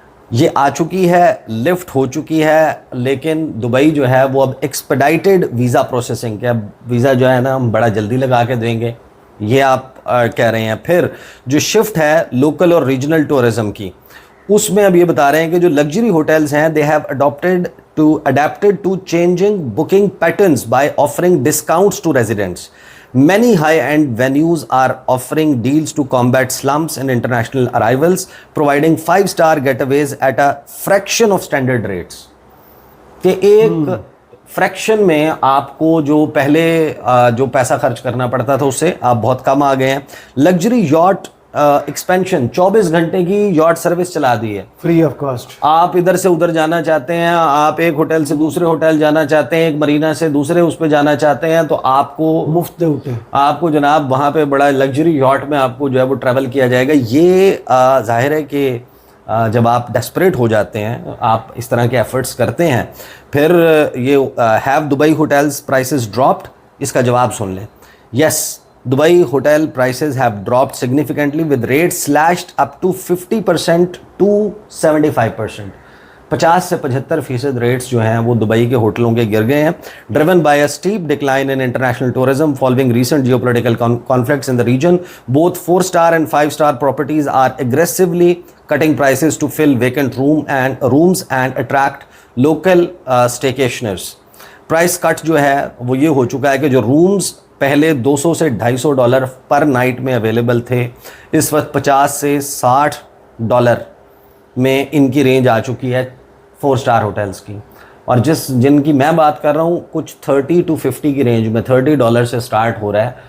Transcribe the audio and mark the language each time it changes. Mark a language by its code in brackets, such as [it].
[ur] یہ آ چکی ہے, لفٹ ہو چکی ہے, لیکن دبئی جو ہے وہ اب ایکسپیڈائٹیڈ ویزا پروسیسنگ کے, اب ویزا جو ہے نا ہم بڑا جلدی لگا کے دیں گے, یہ آپ کہہ رہے ہیں. پھر جو شفٹ ہے لوکل اور ریجنل ٹورزم کی, اس میں اب یہ بتا رہے ہیں کہ جو لگژری ہوٹلز ہیں [en] they have adapted to changing booking patterns by offering discounts to residents. Many high-end venues are offering deals to combat slumps and international arrivals, providing 5-star getaways at a fraction of standard rates. [ur] کہ ایک friction میں آپ کو جو پہلے جو پیسہ خرچ کرنا پڑتا تھا اس سے آپ بہت کم آ گئے ہیں. لگژری یاٹ ایکسپینشن, 24 گھنٹے کی یاٹ سروس چلا دی ہے, فری آف کاسٹ. آپ ادھر سے ادھر جانا چاہتے ہیں, آپ ایک ہوٹل سے دوسرے ہوٹل جانا چاہتے ہیں, ایک مرینا سے دوسرے اس پہ جانا چاہتے ہیں, تو آپ کو مفت ہوتے ہیں, آپ کو جناب وہاں پہ بڑا لگژری یاٹ میں آپ کو جو ہے وہ ٹریول کیا جائے گا. یہ ظاہر ہے کہ جب آپ ڈیسپریٹ ہو جاتے ہیں, آپ اس طرح کے ایفرٹس کرتے ہیں, پھر یہ [en] have Dubai hotels prices dropped, [ur] اس کا جواب سن لیں. [en] Yes, Dubai hotel prices have dropped significantly with rates slashed up to 50% to 75%. [ur] 50 سے 75% ریٹس جو ہیں وہ دبئی کے ہوٹلوں کے گر گئے ہیں. [en] driven by a steep decline in international tourism following recent geopolitical conflicts in the region, both 4-star and 5-star properties are aggressively cutting prices to fill vacant rooms and attract local staycationers. [ur] Price کٹ جو ہے وہ یہ ہو چکا ہے کہ جو rooms پہلے $200 سے $250 پر نائٹ میں اویلیبل تھے, اس وقت $50 سے $60 میں ان کی رینج آ چکی ہے 4-star ہوٹلز کی. اور جن کی میں بات کر رہا ہوں کچھ 30 to 50 کی رینج میں $30 سے سٹارٹ ہو رہا ہے.